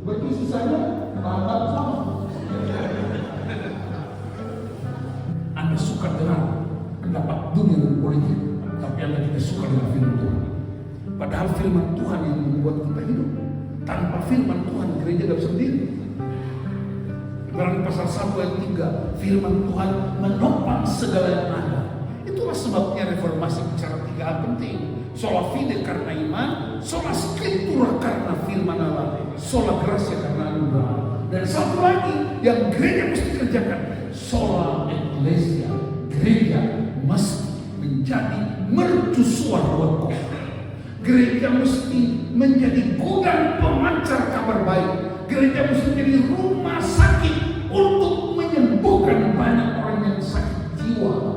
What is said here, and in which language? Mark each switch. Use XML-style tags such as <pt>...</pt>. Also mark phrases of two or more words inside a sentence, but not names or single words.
<id>Berarti sisanya bapak sama. Anda suka dengan pendapat dunia dan politik, tapi Anda tidak suka dengan firman Tuhan. Padahal firman Tuhan yang membuat kita hidup. Tanpa firman Tuhan, gereja tidak bisa berdiri. Ibrani pasal 1 ayat 3, firman Tuhan menopang segala yang ada. Itulah sebabnya reformasi bicara 3 hal penting.</id> <la>Sola fide</la> <id>karena iman,</id> <la>sola scriptura</la> <id>karena firman Allah,</id> <la>sola gratia</la> <id>karena anugerah. Dan satu lagi yang gereja mesti kerjakan,</id> <la>sola ecclesia.</la> <id>Gereja mesti menjadi mercusuar buat kota. Gereja mesti menjadi gudang pemancar kabar baik. Gereja mesti menjadi rumah sakit untuk menyembuhkan banyak orang yang sakit jiwa.</id>